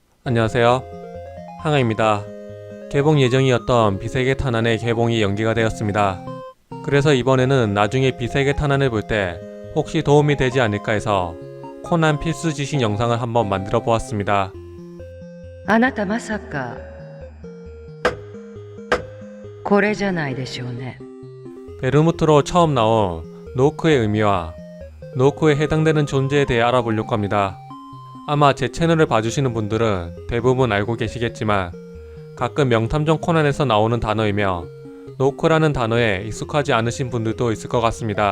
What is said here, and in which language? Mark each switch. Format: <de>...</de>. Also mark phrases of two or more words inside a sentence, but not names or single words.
<ko>안녕하세요. 항아입니다. 개봉 예정이었던 비세계 탄환의 개봉이 연기가 되었습니다. 그래서 이번에는 나중에 비세계 탄환을 볼 때 혹시 도움이 되지 않을까 해서 코난 필수 지식 영상을 한번 만들어 보았습니다.</ko> <ja>あなたまさかこれじゃないでしょうね。</ja> <ko>베르무트로 처음 나온 노크의 의미와 노크에 해당되는 존재에 대해 알아보려고 합니다. 아마 제 채널을 봐주시는 분들은 대부분 알고 계시겠지만 가끔 명탐정 코난에서 나오는 단어이며 노크라는 단어에 익숙하지 않으신 분들도 있을 것 같습니다.</ko>